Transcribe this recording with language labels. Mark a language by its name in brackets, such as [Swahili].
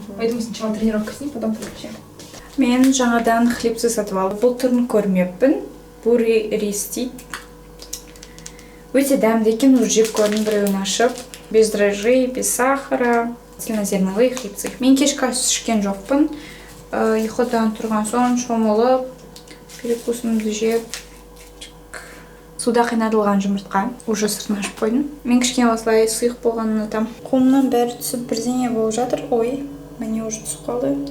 [Russian] Поэтому сначала тренировка с ним, потом вообще. [Kazakh] Мен жаңадан хлебцы сатып алып, бұл түрін көрмеппін. Бури рис дейді. Өте дәмді екен, уже жеп көрдім, біреуін ашып. [Russian] Без дрожжей, без сахара, цельнозерновые хлебцы. [Kazakh] Мен кешкі ас ішкен жоқпын. Ұйқыдан тұрған соң шомылып, перекусымды жеп. Суда қайнатылған жұмыртқа. Уже сыртын ашып қойдым. Мен кішкене осылай сұйық болғанын айтам. Қолымнан бәрі түсіп бірдеңе болып жатыр. Ой, міне уже түсіп қалды.